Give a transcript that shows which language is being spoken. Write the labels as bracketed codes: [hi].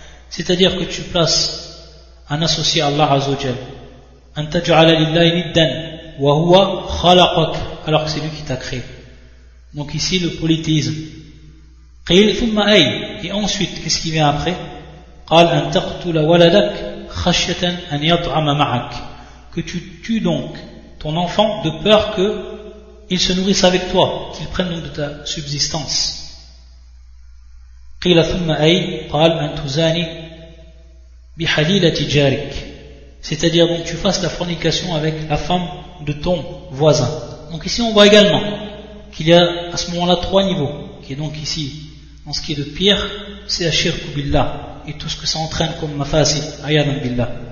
[fr] C'est-à-dire que tu places un associé à Allah [ar] azza wa jalla. Antaj'ala lillahi niddan wa huwa khalaqak, [fr] alors que c'est lui qui t'a créé. Donc ici le polythéisme. [ar] Qil thumma ay, [fr] et ensuite qu'est-ce qui vient après? [ar] قال أن تقتل ولدك خشية أن يطعم معك. [fr] Que tu tues donc ton enfant de peur que il se nourrisse avec toi, qu'il prenne donc de ta subsistance. [ar] قيل ثم أي قال أن تزاني بحليلة جارك. [fr] C'est-à-dire donc tu fasses la fornication avec la femme de ton voisin. Donc ici on voit également qu'il y a à ce moment-là trois niveaux, qui est donc ici en ce qui est de pire, c'est [ar] ashirku billah [fr] et tout ce que ça entraîne comme mafasid, [ar] ayadan billah.